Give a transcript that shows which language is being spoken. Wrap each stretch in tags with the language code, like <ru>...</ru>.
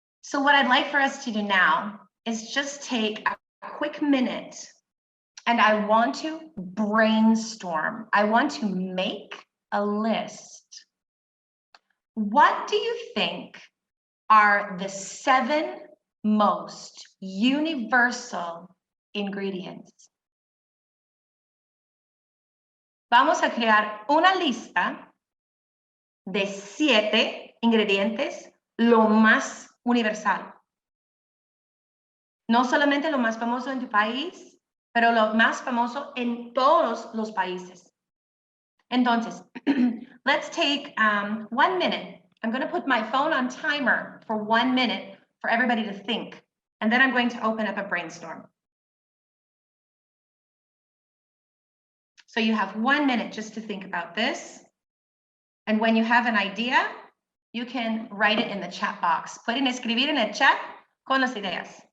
<en>So what I'd like for us to do now is just take a quick minute and I want to brainstorm. I want to make a list. What do you think are the 7 most universal ingredients?</en> <es>Vamos a crear una lista de 7 ingredientes, lo más universal. No solamente lo más famoso en tu país, pero lo más famoso en todos los países. Entonces,</es> <en>let's take 1 minute. I'm going to put my phone on timer for 1 minute for everybody to think. And then I'm going to open up a brainstorm. So you have 1 minute just to think about this. And when you have an idea, you can write it in the chat box.</en> <es>Pueden escribir en el chat con las ideas.</es>